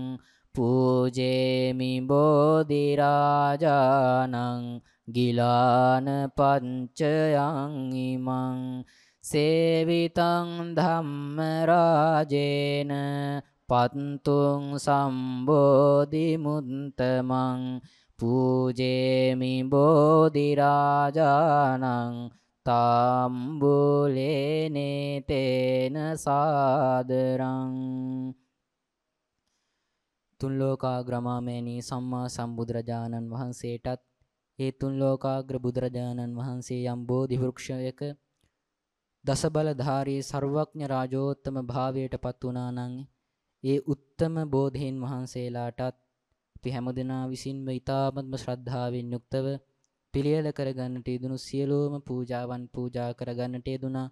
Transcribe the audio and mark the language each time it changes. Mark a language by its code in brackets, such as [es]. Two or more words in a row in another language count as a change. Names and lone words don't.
[pi] පූජේමි බෝධි රාජානං ගිලාන පංචයං ඉමං සේවිතං ධම්ම රාජේන පත්තුං සම්බෝධි මුත්තමං පූජේමි බෝධි රාජානං තාම්බුලේනේ තේන සාදරං. [si] තුන් ලෝකාග්‍රමාමේනී සම්මා සම්බුදුරජාණන් වහන්සේටත් ඒ තුන් ලෝකාග්‍ර බුදුරජාණන් වහන්සේ යම් බෝධි වෘක්ෂයක දසබලධාරී සර්වඥ රාජෝත්තම භාවයට පත් වුණා නම් ඒ උත්තම බෝධීන් වහන්සේලාටත් අපි හැමදෙනා විසින්ම ඊ타ත්ම ශ්‍රද්ධාවෙන් යුක්තව පිළියෙල කරගන්නට යෙදුණු සියලුම පූජාවන් පූජා කරගන්නට යෙදුණා.